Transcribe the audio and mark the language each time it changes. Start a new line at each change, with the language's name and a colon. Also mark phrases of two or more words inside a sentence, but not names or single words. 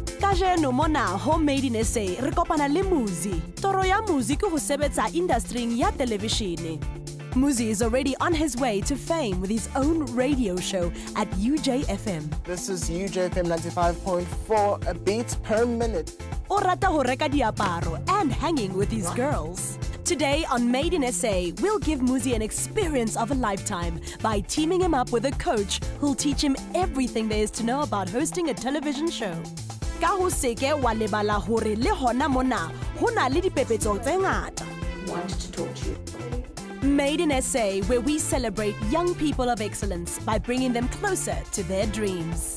Southern Sotho: Kajeno mona Homemade in SA re kopana le Muzi. Toro ya Muzi ke ho sebetsa industry ya television.
English: Muzi is already on his way to fame with his own radio show at UJFM. This is UJFM 95.4 beats per minute.
Southern Sotho: O rata ho reka diaparo and
English: hanging with his girls. Today on Made in SA, we'll give Muzi an experience of a lifetime by teaming him up with a coach who'll teach him everything there is to know about hosting a television show.
Southern Sotho: Ka ho seke wa lebala hore le hona mona hona le dipepetso tse ngata.
English: Wanted to talk to you. Made in SA, where we celebrate young people of excellence by bringing them closer to their dreams.